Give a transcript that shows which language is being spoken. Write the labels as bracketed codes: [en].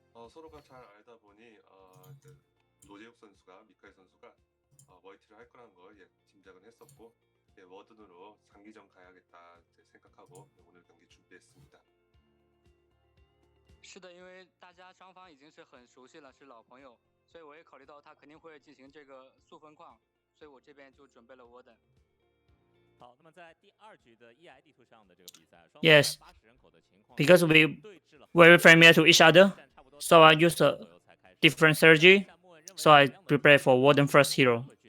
[ko] 서로가 잘 알다 보니 노재욱 선수가 미카엘 선수가 멀티를 할 거라는 걸 짐작은 했었고 워든으로 장기전 가야겠다 생각하고 오늘 경기 준비했습니다. [zh] 是的，因为大家双方已经是很熟悉了，是老朋友，所以我也考虑到他肯定会进行这个速分矿，所以我这边就准备了 Warden。好，那么在第二局的 EI 地图上的这个比赛， [en] Yes, [zh] 80人口的情况 [en] because we very familiar to each other, so I used a different strategy, so I prepared for Warden first hero.